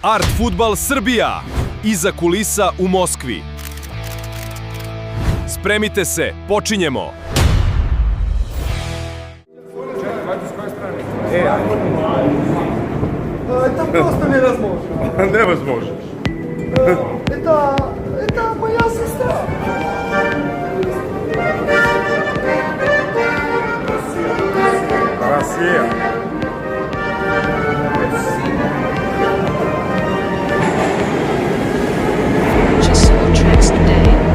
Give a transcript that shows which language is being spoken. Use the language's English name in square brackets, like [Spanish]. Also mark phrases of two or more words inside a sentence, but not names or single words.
[Serbian] Art Football Srbija, iza kulisa u Moskvi. Spremite se, počinjemo! [Russian] Это просто невозможно. Невозможно. Это моя сестра. Россия. [English] Just saw tracks today.